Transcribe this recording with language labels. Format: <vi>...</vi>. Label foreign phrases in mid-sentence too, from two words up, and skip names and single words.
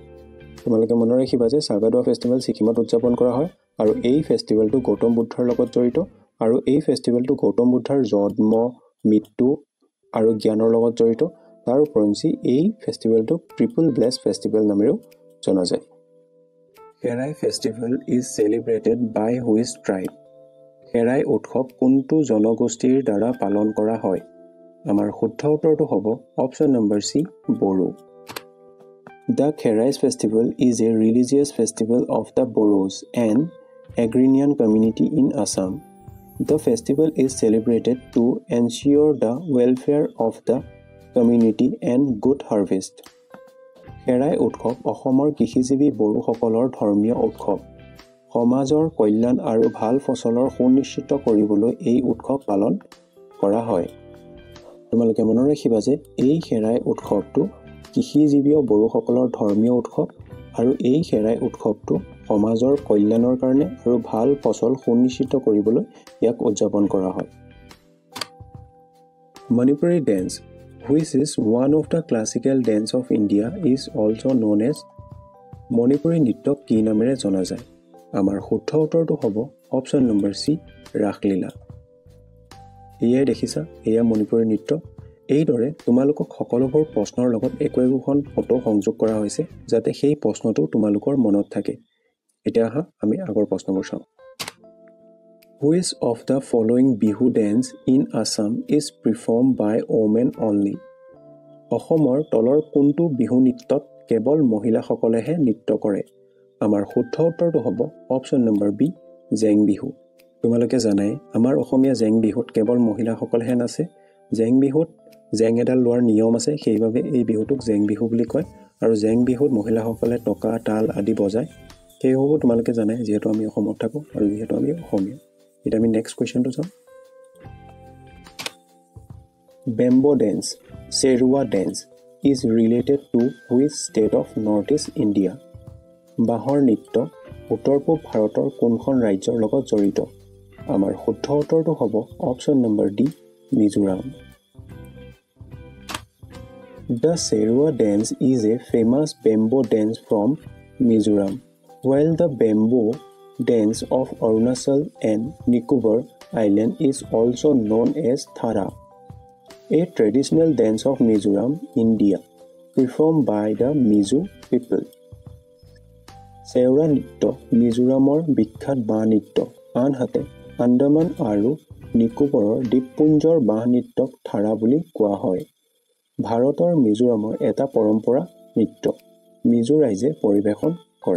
<as>তোমালোকে মনত ৰাখিবা যে চাগাডুৱা ফেষ্টিভেল ছিকিমত উদযাপন কৰা হয় আৰু এই ফেষ্টিভেলটো গৌতম বুদ্ধৰ লগত জড়িত আৰু এই ফেষ্টিভেলটো গৌতম বুদ্ধৰ জন্ম, মৃত্যু আৰু জ্ঞানৰ লগত জড়িত। তাৰ উপৰিঞ্চি এই ফেষ্টিভেলটো ট্ৰিপল ব্লেছ ফেষ্টিভেল নামেৰেও জনা যায়।</as> <en>Kherai festival is celebrated by which tribe?</en> <as>Kherai উৎসৱ কোনটো জনগোষ্ঠীৰ দ্বাৰা পালন কৰা হয়? আমাৰ শুদ্ধ উত্তৰটো হ'ব</as> <en>option number</en> <as>সি বড়ো।</as> <en>The Kherai festival is a religious festival of the Boros and agrarian community in Assam. The festival is celebrated to ensure the welfare of the community and good harvest.</en> <as>Kherai উৎসৱ অসমৰ কৃষিজীৱী বড়োসকলৰ ধৰ্মীয় উৎসৱ। সমাজৰ কল্যাণ আৰু ভাল ফচলৰ সুনিশ্চিত কৰিবলৈ এই উৎসৱ পালন কৰা হয়। তোমালোকে মনত ৰাখিবা যে এই খেৰাই উৎসৱটো কৃষিজীৱী বড়োসকলৰ ধৰ্মীয় উৎসৱ আৰু এই খেৰাই উৎসৱটো সমাজৰ কল্যাণৰ কাৰণে আৰু ভাল ফচল সুনিশ্চিত কৰিবলৈ ইয়াক উদযাপন কৰা হয়।</as> <en>Manipuri dance, which is one of the classical dance of India, is also known as</en> <as>মণিপুৰী নৃত্যক কি নামেৰে জনা যায়? আমাৰ শুদ্ধ উত্তৰটো হ'ব</as> <en>option number</en> <as>সি ৰাসলীলা। এয়াই দেখিছা, এয়া মণিপুৰী নৃত্য। এইদৰে তোমালোকক সকলোবোৰ প্ৰশ্নৰ লগত একোখন ফটো সংযোগ কৰা হৈছে যাতে সেই প্ৰশ্নটো তোমালোকৰ মনত থাকে। এতিয়া আহা আমি আগৰ প্ৰশ্নবোৰ চাওঁ।</as> <en>Which of the following বিহু dance in Assam is performed by women only?</en> <as>অসমৰ তলৰ কোনটো বিহু নৃত্যত কেৱল মহিলাসকলেহে নৃত্য কৰে? আমাৰ শুদ্ধ উত্তৰটো হ'ব</as> <en>option number</en> <as>বি জেং বিহু। তোমালোকে জানাই আমাৰ অসমীয়া জেং বিহুত কেৱল মহিলাসকলেহে নাচে। জেং বিহুত জেং এডাল লোৱাৰ নিয়ম আছে, সেইবাবে এই বিহুটোক জেং বিহু বুলি কয়। আৰু জেং বিহুত মহিলাসকলে টকা তাল আদি বজায়। সেইবাবে তোমালোকে জানাই যিহেতু আমি অসমত থাকোঁ আৰু যিহেতু আমি অসমীয়া। এতিয়া আমি</as> <en>next question চাওঁ। bamboo dance, Cheraw dance is related to which state of Northeast India?</en> <as>বাঁহৰ নৃত্য উত্তৰ পূব ভাৰতৰ কোনখন ৰাজ্যৰ লগত জড়িত? আমাৰ শুদ্ধ উত্তৰটো হ'ব</as> <en>option number</en> <as>ডি মিজোৰাম।</as> <en>The Serua dance is a famous bamboo dance from Mizoram, while the bamboo dance of Arunachal and Nicobar Island is also known as Thara, a traditional dance of Mizoram, India, performed by the Mizo people.</en> <as>চেউৰা নৃত্য মিজোৰামৰ বিখ্যাত বাঁহ নৃত্য। আনহাতে আন্দামান আৰু নিকোবৰৰ দ্বীপপুঞ্জৰ বাঁহ নৃত্যক থাৰা বুলি কোৱা হয়। ভাৰতৰ মিজোৰামৰ এটা পৰম্পৰা নৃত্য মিজো ৰাইজে পৰিৱেশন কৰে।</as>